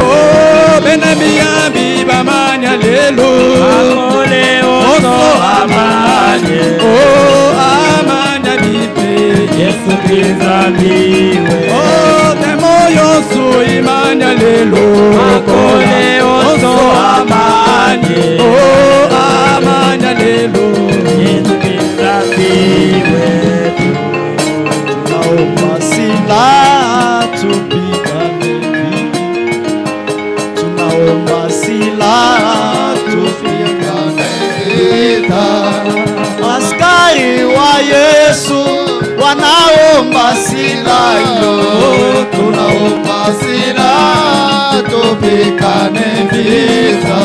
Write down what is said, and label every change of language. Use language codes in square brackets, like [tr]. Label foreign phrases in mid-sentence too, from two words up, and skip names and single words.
[ln] Oh benamiyambi bamanya lelo, makole oso amanye, oh amanya bipe Yesu kizamiliwa. Oh temoyo su imanya lelo, makole oso amanye, oh amanya lelo Yesu kizamiliwa. [sw] Tunaomba silaha tupigane vita, tunaomba silaha tupigane vita. Askari wa Yesu wanaomba silaha hiyo, tunaomba silaha tupigane vita.